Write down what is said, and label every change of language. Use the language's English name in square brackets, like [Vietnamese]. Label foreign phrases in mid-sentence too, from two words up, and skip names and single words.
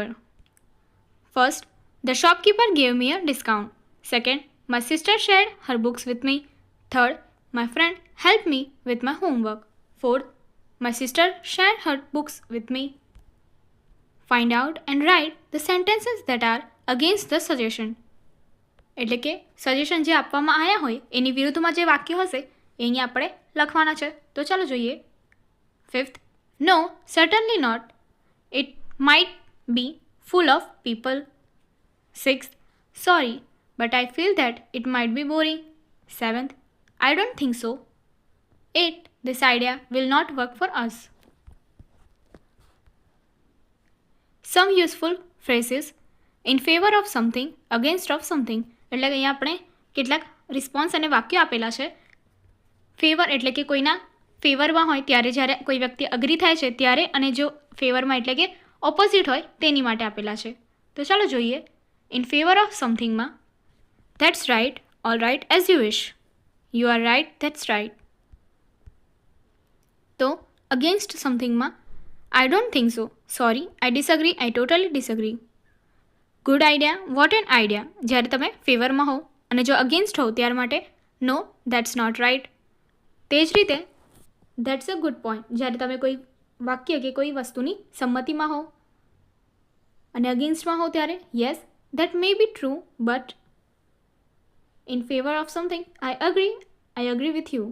[English] First, the shopkeeper gave me a discount. Second, my sister shared her books with me. Third, my friend helped me with my homework. Fourth, my sister shared her books with me. Find out and write the sentences that are against the suggestion. [Gujarati] એટલે કે સજેશન જે આપવામાં આવ્યા હોય એની વિરુદ્ધમાં જે વાક્ય હશે એની આપણે લખવાના છે. તો ચાલો જોઈએ. ફિફ્થ, [English] no, certainly not. It might be full of people. Sixth, sorry, but I feel that it might be boring. Seventh, I don't think so. Eighth, this idea will not work for us. Some useful phrases in favor of something, against of something. [Gujarati] એટલે કે અહીંયા આપણે કેટલાક રિસ્પોન્સ અને વાક્યો આપેલા છે. ફેવર એટલે કે કોઈના ફેવરમાં હોય ત્યારે જ્યારે કોઈ વ્યક્તિ અગ્રી થાય છે ત્યારે, અને જો ફેવરમાં એટલે કે ઓપોઝિટ હોય તેની માટે આપેલા છે. તો ચાલો જોઈએ. [English] in favor of somethingમાં, that's right, All right, as you wish. You are right, that's right. તો against somethingમાં I don't think so. Sorry, I disagree. I totally disagree. good idea, what an idea [Gujarati] જ્યારે તમે ફેવરમાં હો અને જો અગેન્સ્ટ હો ત્યાર માટે [English] no that's not right. [Gujarati] તે જ રીતે [English] that's a good point [Gujarati] જ્યારે તમે કોઈ વાક્ય કે કોઈ વસ્તુની સંમતિમાં હો અને અગેન્સ્ટમાં હો ત્યારે [English] yes that may be true but in favor of something I agree with you.